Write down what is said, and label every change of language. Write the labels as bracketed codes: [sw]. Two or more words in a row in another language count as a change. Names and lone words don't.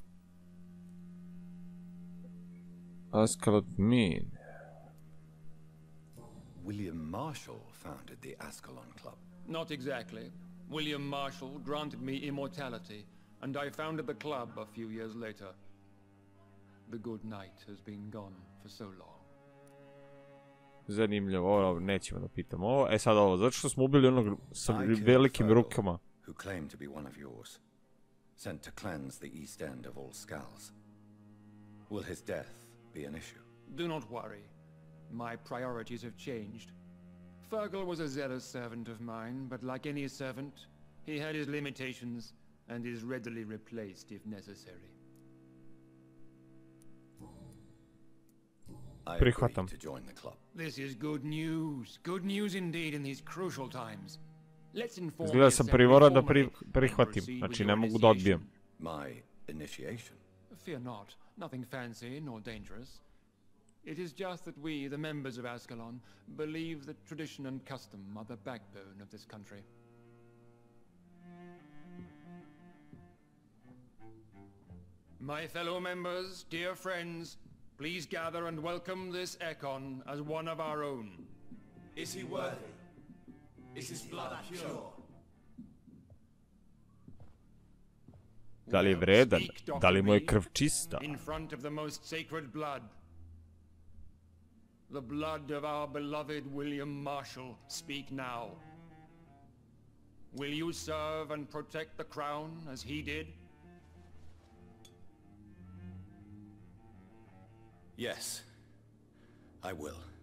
[en] Ascalon mean. William Marshall founded the Ascalon Club. Not exactly. William Marshall granted me immortality, and I founded the club a few years later. The good knight has been gone for so long. [sr] Zanimljivo, ovo nećemo da pitamo ovo. Sad ovo, zato što smo ubili onog sa velikim rukama. [en] Who claimed to be one of yours, sent to cleanse the East End of all skulls. Will his death be an issue? Do not worry. My priorities have changed. Fergal was a zealous servant of mine, but like any servant, he had his limitations and is readily replaced if necessary. I agree to join the club. This is good news. Good news indeed in these crucial times. Let's inform [sr] Izgleda sam primoran da prihvatim, znači ne mogu da odbijem. [en] My initiation? Fear not. Nothing fancy nor dangerous. It is just that we, the members of Ascalon, believe that tradition and custom are the backbone of this country. My fellow members, dear friends, please gather and welcome this Ekon as one of our own. Is he worthy? Is his blood pure? [sr] Da li je vredan? Da li mu je krv čista? [en] In front of the most sacred blood. The blood of our beloved William Marshall, speak now. Will you serve and protect the crown as he did? Yes, I will.